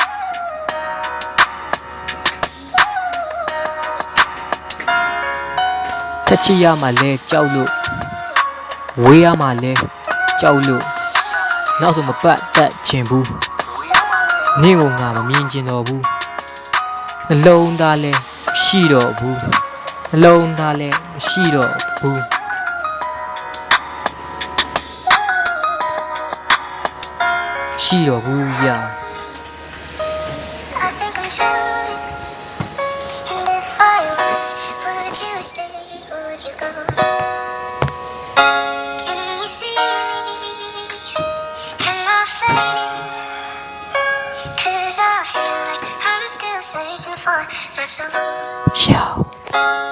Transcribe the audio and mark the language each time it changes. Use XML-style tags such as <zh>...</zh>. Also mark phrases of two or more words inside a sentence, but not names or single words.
<my>ထက်ချီရမှလဲကြောက်လို့ဝေးရမှလဲကြောက်လို့နောက်ဆုံးမပတ်သက်ချင်ဘူးနင့်ကငါမမြင်ချင်တော့ဘူးနှလုံးသားလဲရှိတော့ဘူးနှလုံးသားလဲမရှိတော့ဘူးရှိတော့ဘူးဗျာ</my> <en>I think I'm drowning. And if I was, would you stay? Would you go? Can you see me? Am I fading? 'Cause I feel like I'm still searching for my soul.</en>